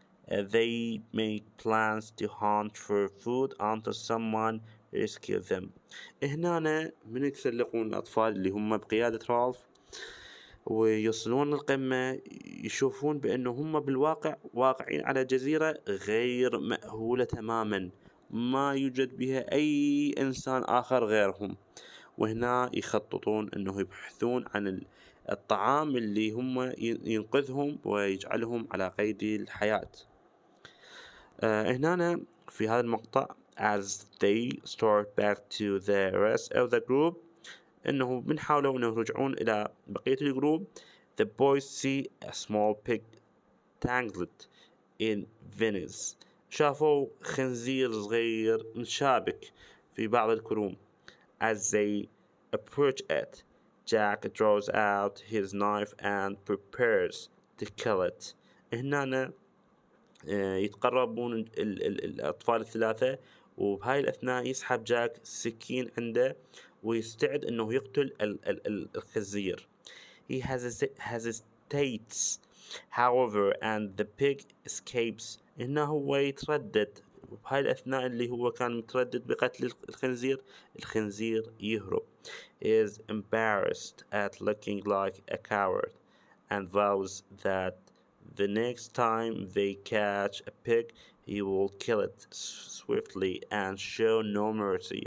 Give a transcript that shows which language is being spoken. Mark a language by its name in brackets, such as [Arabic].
[English] They make plans to hunt for food until someone rescue them. [Arabic] هنا من يتسلقون الأطفال اللي هم بقيادة رالف ويصلون القمة، يشوفون بأنه هم بالواقع واقعين على جزيرة غير مأهولة تماما، ما يوجد بها أي إنسان آخر غيرهم. وهنا يخططون أنه يبحثون عن الطعام اللي هم ينقذهم ويجعلهم على قيد الحياة. هنا في هذا المقطع [English] as they start back to the rest of the group [Arabic] إنه بنحاولوا إنه يرجعون إلى بقية الجروب. [English] The boys see a small pig tangled in Venice. [Arabic] شافوا خنزير صغير متشابك في بعض الكروم. [English] As they approach it, Jack draws out his knife and prepares to kill it. [Arabic] هنا يتقربون الأطفال الثلاثة، وبهاي الأثناء يسحب جاك سكين عنده ويستعد إنه يقتل الخنزير. [English] He hesitates, however, and the pig escapes. [Arabic] إنه هو يتردد، وبهاي الأثناء اللي هو كان متردد بقتل الخنزير يهرب. [English] He is embarrassed at looking like a coward and vows that the next time they catch a pig, he will kill it swiftly and show no mercy.